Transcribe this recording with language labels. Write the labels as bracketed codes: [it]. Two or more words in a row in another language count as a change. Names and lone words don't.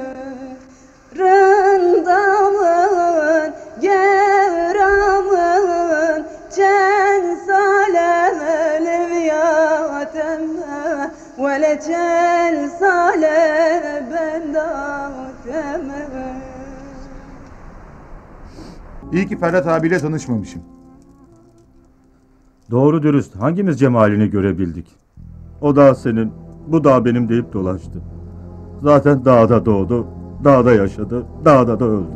[ku] rındamın gevramın çen sale leviyatemme vele çel sale bendatemme. [tr] İyi ki Ferhat abiyle tanışmamışım. Doğru dürüst hangimiz cemalini görebildik? O dağ senin, bu dağ benim deyip dolaştı. Zaten dağda doğdu, dağda yaşadı, dağda da öldü.